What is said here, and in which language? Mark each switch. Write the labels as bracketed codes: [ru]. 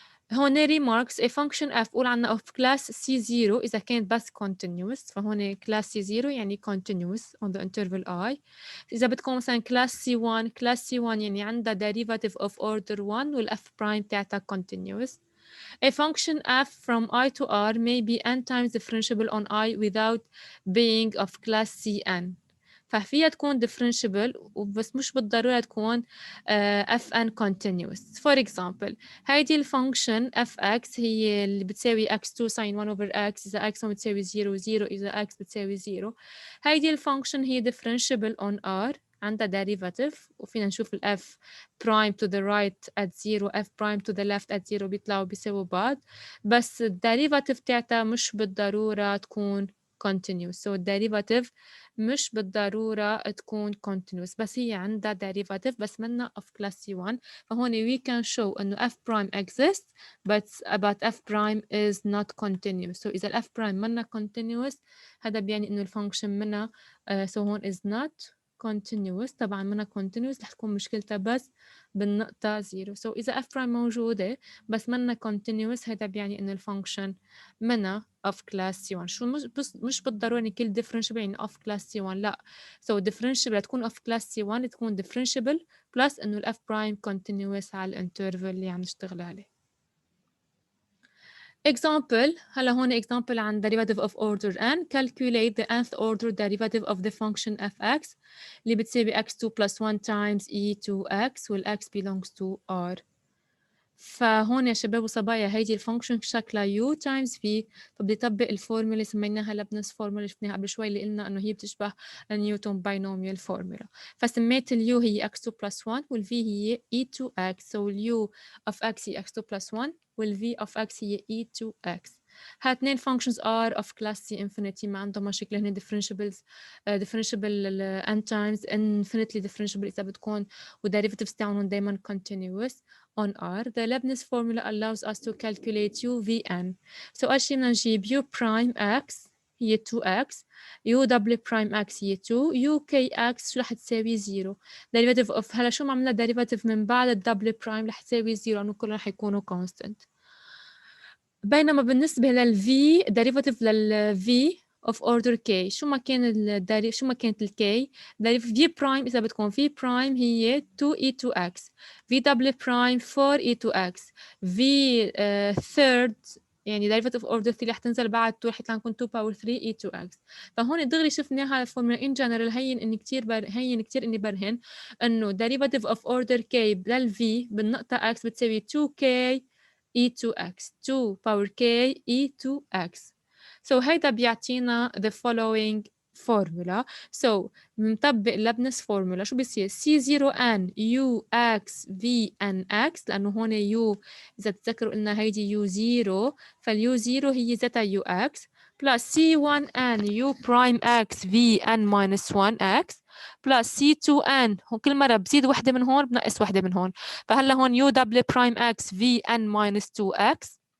[ar] هون remarks a function f قول عنها [en] of class C0 [ar] إذا كانت بس continuous فهون class C0 يعني continuous on the interval I. إذا بدكم مثلا class C1 يعني عندها [en] derivative of order 1 [ar] وال f prime تاعتها continuous. [en] A function f from I to R may be n times differentiable on I without being of class Cn. [ar] ففيها تكون differentiable وبس مش بالضرورة تكون fn continuous. For example هيدي الفانكشن fx هي اللي بتساوي x2 sin 1 over x إذا x بتساوي 0 0 إذا x بتساوي 0. هيدي الفانكشن هي differentiable on R عندها derivative وفينا نشوف ال [en] f prime to the right at 0 f prime to the left at 0 [ar] بيطلعوا بيساووا بعض بس الديريفاتيف تاعتها مش بالضرورة تكون continuous. So الديريفاتيف مش بالضرورة تكون continuous بس هي عندها derivative بس منها of class C1 فهون [en] we can show [ar] إنه [en] f prime exists but f prime is not continuous. [ar] So إذا ال f prime منها continuous هذا بيعني إنه الفانكشن منها so هون is not continuous طبعا منها continuous رح تكون مشكلتها بس بالنقطة 0. So إذا f prime موجودة بس منها continuous هذا بيعني إنه الفانكشن منها of class C1. شو مش بالضرورة إن كل differentiable يعني of class C1 لا. So differentiable تكون of class C1 تكون differentiable plus إنه ال [en] f prime continuous [ar] على الانترفال اللي عم نشتغل عليه. [en] Example هلا هون example عن derivative of order n calculate the nth order derivative of the function fx [ar] اللي بتساوي [en] x2 plus 1 times e2x وال x belongs to r. [ar] فهون يا شباب وصبايا هيدي الفانكشن شكلها u times v فبدي طبق الفورمولا اللي سميناها لابنس فورمولا اللي شفناها قبل شوي اللي قلنا انه هي بتشبه النيوتن باينوميال فورمولا فسميت اليو هي [en] x2 plus 1 [ar] والv هي e2x so اليو of x هي x2 plus 1 والv of x هي e2x. هاتنين [en] functions are of class C infinity [ar] ما عندهم مشاكل هن differentiables differentiable n times [en] infinitely differentiable [ar] إذا بتكون والderivatives تاعهم دايما continuous on R. [en] The Leibniz formula allows us to calculate u vn. [ar] So أول شي بدنا نجيب u prime x هي 2x u double prime x هي 2 u kx شو رح تساوي 0 derivative of هلا شو ما عملنا derivative من بعد الدبل برايم رح تساوي 0 لأنه كلهم رح يكونوا constant. بينما بالنسبة للv derivative للv of order k شو ما كانت ال k v prime إذا بتكون v prime هي 2e2x v double prime 4e2x v third يعني [en] derivative of order 3 [ar] رح تنزل بعد 2 رح يطلع لكم 2 power 3 e2x. فهون دغري شفناها الفورمولا in general هين إني كتير هين كتير إني برهن إنه [en] derivative of order k [ar] لل v بالنقطة x بتساوي 2k e2x 2 power k e2x. [en] So هيدا بيعطينا the following formula. [ar] So بنطبق لبنس فورمولا شو بيصير C0n ux v n x لأنه هون u إذا بتذكروا قلنا هيدي u0 فاليو 0 هي زتا ux plus C1n u prime x v n minus 1x plus C2n هون كل مرة بزيد وحدة من هون بنقص وحدة من هون فهلا هون u double prime x v n minus 2x